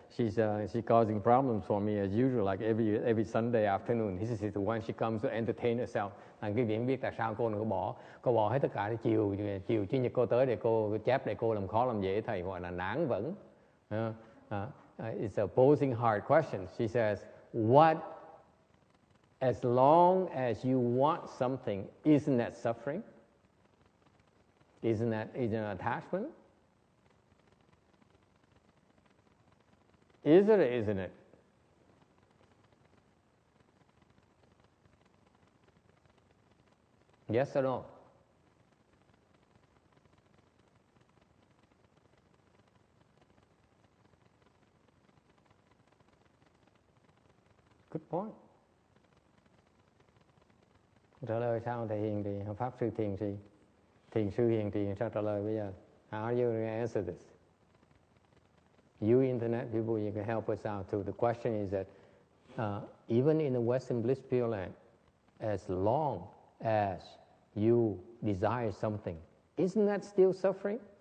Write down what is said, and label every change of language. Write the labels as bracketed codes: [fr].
[en] She's causing problems for me as usual, like every Sunday afternoon. This is the one she comes to entertain herself. [vi] Cái việc biết tại sao cô này cô bỏ hết tất cả để chiều chủ nhật cô tới để cô chép để cô làm khó làm dễ thầy, gọi là nản vẫn. [en] It's a posing hard question. She says, what, as long as you want something, isn't that suffering? Isn't an attachment? Is it or isn't it? Yes or no? Good point. [vi] Trả lời sao thầy Hiền thì Pháp sư Thiền Trì. Thiền sư Hiền Trì sao trả lời bây giờ? [en] How are you going to answer this? You internet people, you can help us out too. The question is that even in the Western Bliss Pure Land, as long as you desire something, isn't that still suffering?